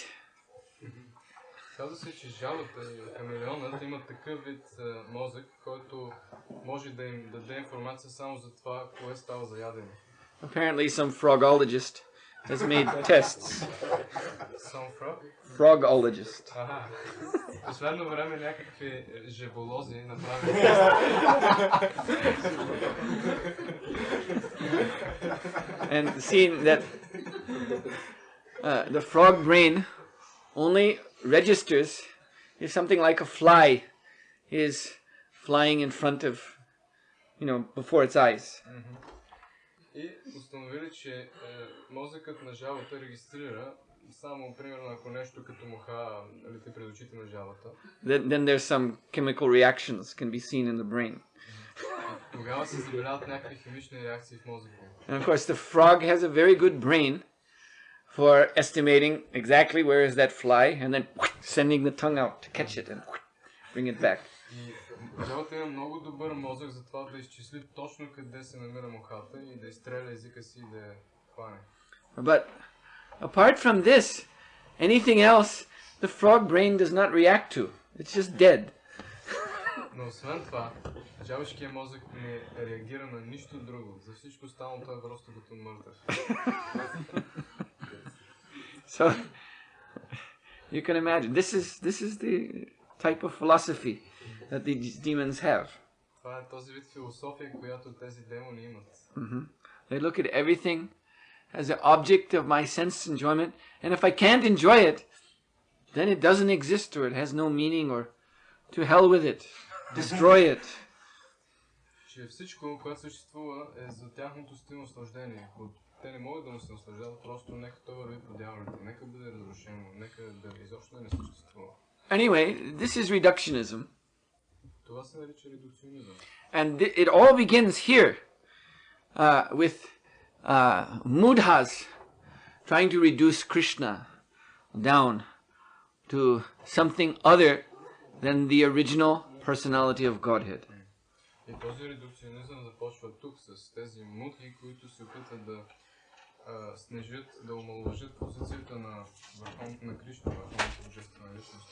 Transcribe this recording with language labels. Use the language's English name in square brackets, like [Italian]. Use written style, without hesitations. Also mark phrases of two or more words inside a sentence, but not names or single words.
[Bulgarian] Казва се, че жабата и хамелеонът имат такъв вид мозък, който може да им даде информация само за това, кое става за ядене. [English] Apparently some frogologist has made tests. Some frog? Frogologist. [Bulgarian] Ага. В последно време някакви жаболози направили [English] And seeing that the frog brain only registers if something like a fly is flying in front of, before its eyes. [Bulgarian] И установили, че мозъкът на жабата регистрира само, примерно, ако нещо като муха лети пред очите на жабата. [English] Then there's some chemical reactions can be seen in the brain. [Bulgarian] Тогава се забеляват някакви химични реакции в мозъка. [English] And of course the frog has a very good brain for estimating exactly where is that fly and then sending the tongue out to catch it and bring it back. [Bulgarian] И жабата има много добър мозък за това да изчисли точно къде се намира мухата и да изстреля езика си и да я хване. [English] But apart from this, anything else the frog brain does not react to. It's just dead. [Bulgarian] Но освен това, жабешкият мозък не реагира на нищо друго. За всичко останало той е просто като мъртъв. [English] So you can imagine this is the type of philosophy that these demons have. [Bulgarian] Това е този вид философия, която тези демони имат. [English] They look at everything as an object of my sense enjoyment, and if I can't enjoy it, then it doesn't exist or it has no meaning, or to hell with it, destroy it. [Bulgarian] Че всичко, което съществува, е за тяхното стилно наслаждение. Те не могат да му се наслаждават, просто нека това върви по дяволите, нека бъде разрушено, нека да изобщо да не съществува. [English] Anyway, this is reductionism. [Bulgarian] Това се нарича редукционизъм. [English] And it all begins here with mudhas trying to reduce Krishna down to something other than the original personality of Godhead. [Bulgarian] И този редукционизъм започва тук с тези мудхи, които се опитват да снижат, да омалважат позицията на Кришна, върховната божествена личност.